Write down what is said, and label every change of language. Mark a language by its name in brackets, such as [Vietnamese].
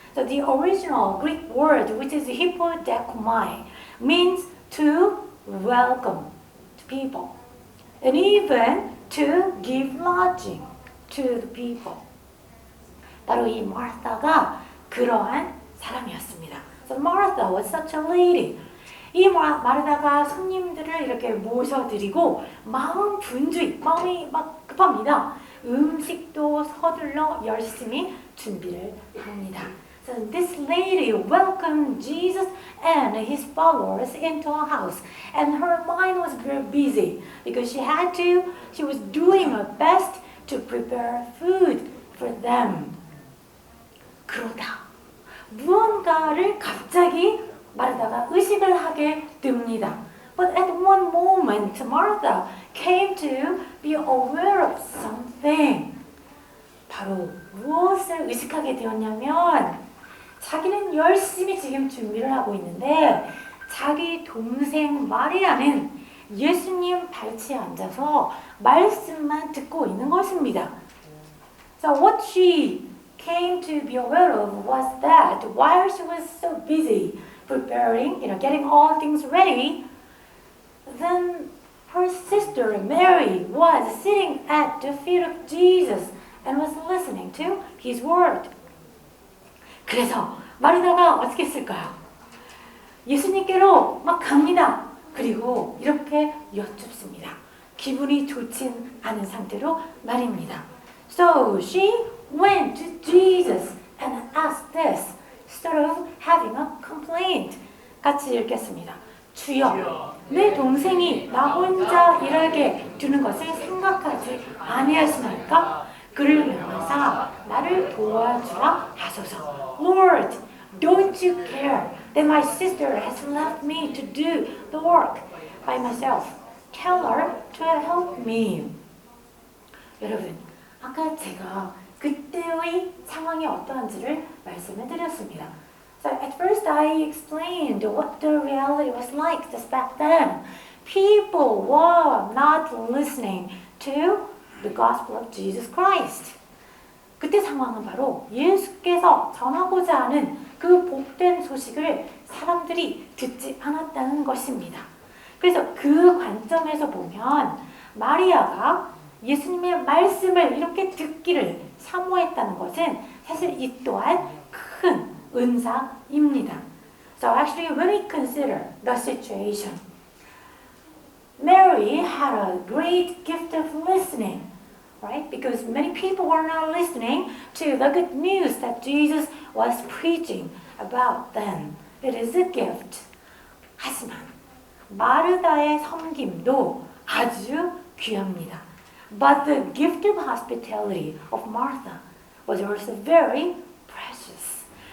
[English] So the original Greek word, which is hippodekomai, means to welcome to people, and even to give lodging to the people. [Korean] 바로 이 마르다가 그러한 사람이었습니다. [English] So Martha was such a lady. [Korean] 이 마르다가 손님들을 이렇게 모셔드리고 마음이 막 급합니다. 음식도 서둘러 열심히 준비를 합니다. [English] So this lady welcomed Jesus and his followers into her house, and her mind was very busy because she was doing her best to prepare food for them. [Korean] 그러다 무언가를 갑자기 마르다가 의식을 하게 됩니다. [English] But at one moment, Martha came to be aware of something. [Korean] 바로 무엇을 의식하게 되었냐면 자기는 열심히 지금 준비를 하고 있는데 자기 동생 마리아는 예수님 발치에 앉아서 말씀만 듣고 있는 것입니다. [English] So what she came to be aware of was that while she was so busy preparing, getting all things ready, then her sister Mary was sitting at the feet of Jesus and was listening to his word. [Korean] 그래서 마리아가 어떻게 했을까요? 예수님께로 막 갑니다. 그리고 이렇게 여쭙습니다. 기분이 좋진 않은 상태로 말입니다. [English] So she went to Jesus and asked this, instead of having a complaint. [Korean] 같이 읽겠습니다. 주여, 내 동생이 나 혼자 일하게 두는 것을 생각하지 아니하시나이까? 그를 명하사 나를 도와주라 하소서. [English] Lord, don't you care that my sister has left me to do the work by myself? Tell her to help me. [Korean] 여러분, 아까 제가 그때의 상황이 어떠한지를 말씀을 드렸습니다. [English] So at first I explained what the reality was like just back then. People were not listening to the gospel of Jesus Christ. [Korean] 그때 상황은 바로 예수께서 전하고자 하는 그 복된 소식을 사람들이 듣지 않았다는 것입니다. 그래서 그 관점에서 보면 마리아가 예수님의 말씀을 이렇게 듣기를 사모했다는 것은 사실 이 또한 큰 은사입니다. [English] So actually when we consider the situation, Mary had a great gift of listening, right? Because many people were not listening to the good news that Jesus was preaching about them. It is a gift. [Korean] 하지만 마르다의 섬김도 아주 귀합니다. [English] But the gift of hospitality of Martha was also very precious.